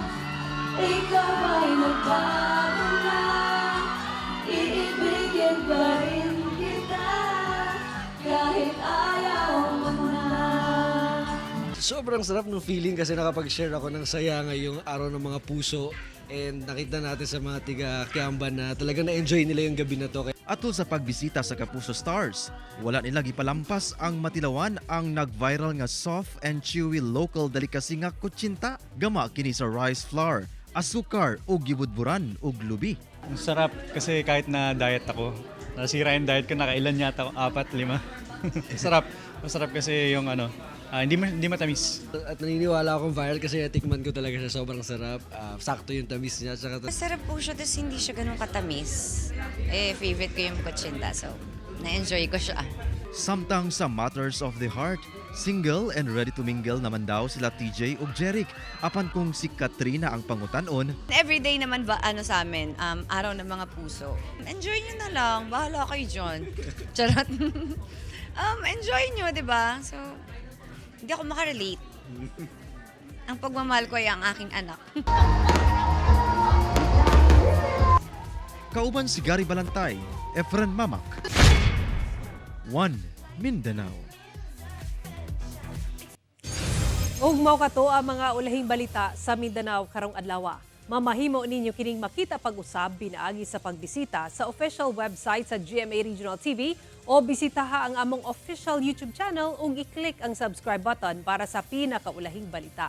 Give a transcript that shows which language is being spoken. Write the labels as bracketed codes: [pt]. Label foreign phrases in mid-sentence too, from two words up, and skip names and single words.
[tl] Ikaw ay nagbago na, iibigin pa rin kita, kahit ayaw mo na. Sobrang sarap ng feeling kasi nakapag-share ako ng saya ngayong araw ng mga puso. And nakita natin sa mga tiga-Kiamban na talagang na-enjoy nila yung gabi na to. [ceb] Atol sa pagbisita sa Kapuso Stars, wala nila gipalampas ang matilawan ang nag-viral nga [en] soft and chewy local delicacy [ceb] nga kutsinta. Gama kini sa [en] rice flour, [ceb] asukar o gibudburan o lubi. [tl] Ang sarap kasi kahit na diet ako, nasira yung diet ko, nakailan yata ako, 4, 5. Sarap. Masarap kasi yung hindi matamis. At naniniwala akong viral kasi natikman ko talaga siya, sobrang sarap. Sakto yung tamis niya. Masarap po siya, tapos hindi siya ganun katamis. Favorite ko yung kutsinta, so na-enjoy ko siya. [ceb] Samtang sa Matters of the Heart, [en] single and ready to mingle [ceb] naman daw sila TJ ug Jeric. Apan kung si Katrina ang pangutanon, [tl] Everyday naman ba sa amin, araw ng mga puso. Enjoy nyo na lang, bahala kayo dyan. Charot. Enjoy nyo, di ba? So, hindi ako makarelate. Ang pagmamahal ko ay ang aking anak. [ceb] kauban si Gary Balantay, Efren Mamak. 1 Mindanao. Ug mao kato ang mga ulahing balita sa Mindanao karong adlaw. Mamahimo ninyo kining makita pag-usab pinaagi sa pagbisita sa [en] official website [ceb] sa GMA Regional TV o bisitaha ang among [en] official YouTube channel [ceb] ug i-click ang [en] subscribe button [ceb] para sa pinakaulahing balita.